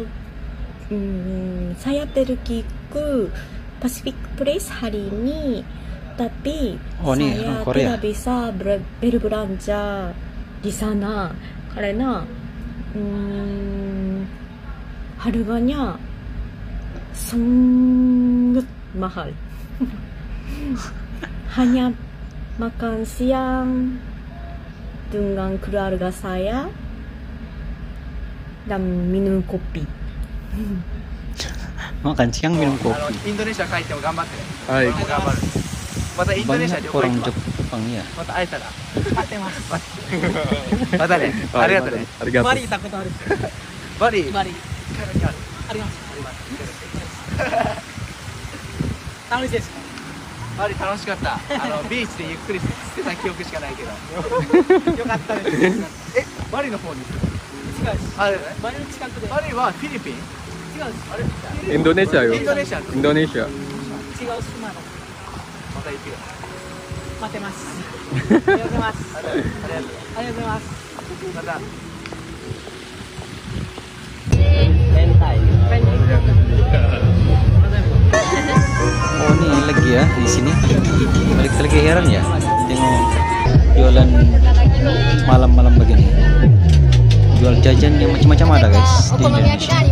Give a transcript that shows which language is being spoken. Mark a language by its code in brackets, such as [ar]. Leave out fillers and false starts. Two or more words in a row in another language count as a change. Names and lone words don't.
[id] Saya pergi ke Pacific Place hari ini, tapi saya tidak bisa berbelanja di sana karena harganya sangat mahal. Hanya makan siang dengan keluarga saya dan minum kopi. Makan siang minum kopi. [ja] Indonesia 帰っても頑張ってね。はい。頑張る。またインドネシア旅行行きます。 [id] orang Jepang ya. [ja] また会えたら待ってます。またね。ありがとうね。ありがとう。バリ行ったことある。バリ。バリ。あります。楽しいですか？バリ楽しかった。ビーチでゆっくりしてた記憶しかないけど。よかったです。バリの方に。違うです。バリの近くで。バリはフィリピン。違うです。あれ？インドネシアよ。インドネシア。インドネシア。違う島の。また行くよ。待ってます。ありがとうございます。ありがとう。ありがとうございます。また。 [id] Oh ini lagi ya di sini. Balik lagi heran ya. Tengok jualan malam-malam begini. Jual jajan yang macam-macam ada guys di Indonesia.